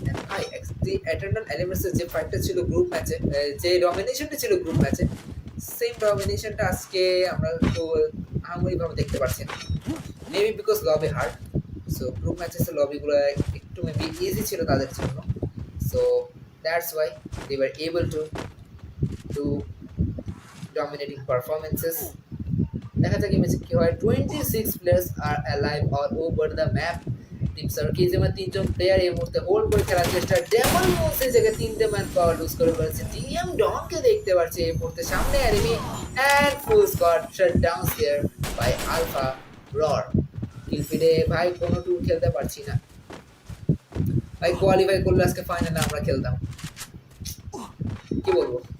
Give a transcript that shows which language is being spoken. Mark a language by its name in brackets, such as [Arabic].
[Bangla] ভাই eternal elements এর যে ফাইটটা ছিল গ্রুপ ম্যাচে, যে ডমিনেশনটা ছিল গ্রুপ ম্যাচে, সেম ডমিনেশনটা আজকে আমরা তো আহামরিভাবে দেখতে পাচ্ছি না, maybe because lobby hard. So group matches লবিগুলো একটু মেবি ইজি ছিল তাদের জন্য, so [English] That's why they were able to do dominating performances. [Bangla] দেখা যাক ম্যাচে কি হয়। [English] 26 players are alive all over the map. [Bangla] Team সার্কিজমের 3জন player এই মুহূর্তে হোল্ড করে খেলার চেষ্টা। ডেমন মোস এই জায়গায় 3টে ম্যান পাওয়ার লুজ করে ফেলেছে। টিএম ডনকে দেখতে পাচ্ছি এই মুহূর্তে সামনে enemy, and [English] Full squad shut down here by alpha rod. [Bangla] কিল ফিডে ভাই কোনো টুর খেলতে পারছি না ভাই, কোয়ালিফাই করলে আজকে ফাইনালে আমরা খেলতাম, কি বলবো।